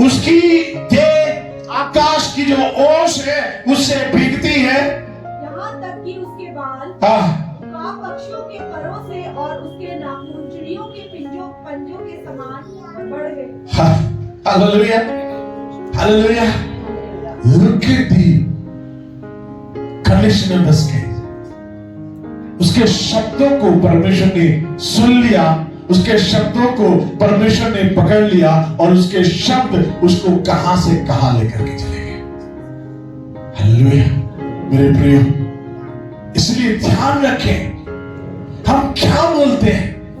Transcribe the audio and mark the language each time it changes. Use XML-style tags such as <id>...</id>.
<hi>उसकी देह आकाश की जो ओस है उससे भीगती है। यहाँ तक कि उसके बाल पक्षियों के परों से और उसके नाखून चिड़ियों के पंजों के समान बढ़ गए। Hallelujah, hallelujah.</hi> <en>Look at the condition of the skin.</en> <hi>उसके शब्दों को परमेश्वर ने सुन लिया, उसके शब्दों को परमेश्वर ने पकड़ लिया, और उसके शब्द उसको कहां से कहां लेकर के चले गए। हालेलुया मेरे प्रियो, इसलिए ध्यान रखें हम क्या बोलते हैं।</hi>